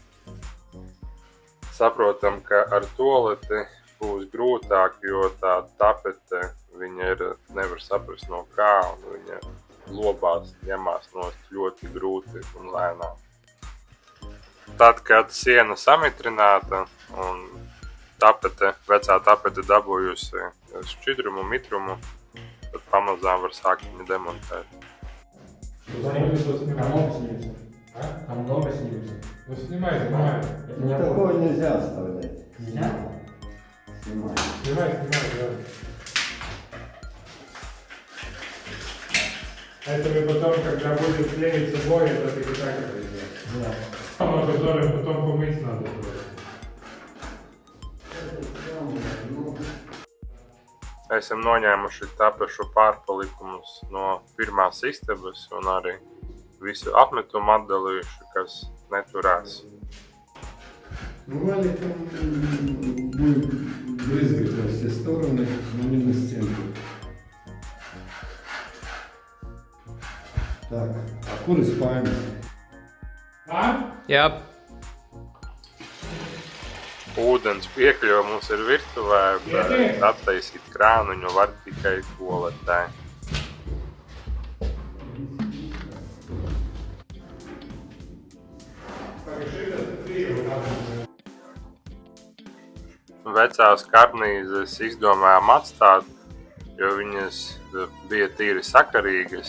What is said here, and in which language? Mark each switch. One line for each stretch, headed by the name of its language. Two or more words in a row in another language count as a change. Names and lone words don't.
Latvian: Saprotam, ka ar toleti būs grūtāk, jo tā tapete, viņa nevar saprast no kā, un viņa lobās ņemās nost ļoti grūti un lēnām. Tad, kad siena samitrināta un vecā tapete dabūjusi šķidrumu, mitrumu, tad памазām var sākt viņu demontēt.
Russian: Там много снимется. Ну, снимай. Такое нельзя оставлять. Нельзя? Снимай. Снимай, да. Это мы потом, когда будет клеиться бой, это таки так это сделать. Да. Который потом помыть надо.
Latvian: Esam noņēmuši tapešu pārpalikumus no pirmās istabas un arī visu apmetumu atdalījuši, kas neturās.
Russian: Ну, валиком будет брызгать во все стороны, но не на стенку. Так, а куры спальня?
Latvian: Jā, Ūdens piekļuva mums ir virtuvē, bet attaisīt krānuņu var tikai toaletē. Vecās karnīzes izdomājām atstāt, jo viņas bija tīri sakarīgas.